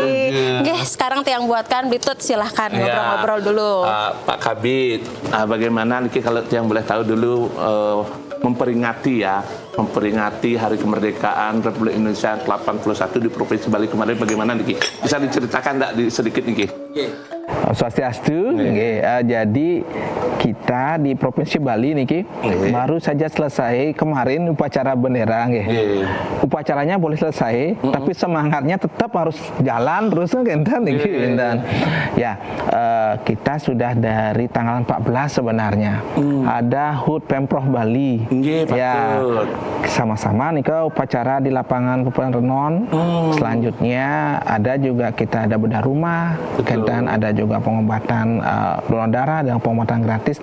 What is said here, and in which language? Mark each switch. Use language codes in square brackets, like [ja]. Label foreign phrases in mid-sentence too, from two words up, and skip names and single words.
[id] Nggih, sekarang tiang buatkan Bitut silahkan ngobrol-ngobrol dulu. Pak Kabit, bagaimana Niki kalau yang boleh tahu dulu memperingati Hari Kemerdekaan Republik Indonesia 81 di Provinsi Bali kemarin bagaimana Niki? Bisa diceritakan enggak sedikit Niki? [ban] Swastiastu. Nggih. [id] Jadi kita di Provinsi Bali niki baru saja selesai kemarin upacara bendera nggih. Upacaranya boleh selesai, tapi semangatnya tetap harus jalan terus [ban] ngenten niki. [id] Ya, kita sudah dari tanggal 14 sebenarnya. Ada HUT Pemprov Bali. Ya, sama-sama nih ke upacara di lapangan Pupuan Renon. Selanjutnya ada juga kita ada bedah rumah, kemudian ada juga pengobatan donor darah dan pengobatan gratis.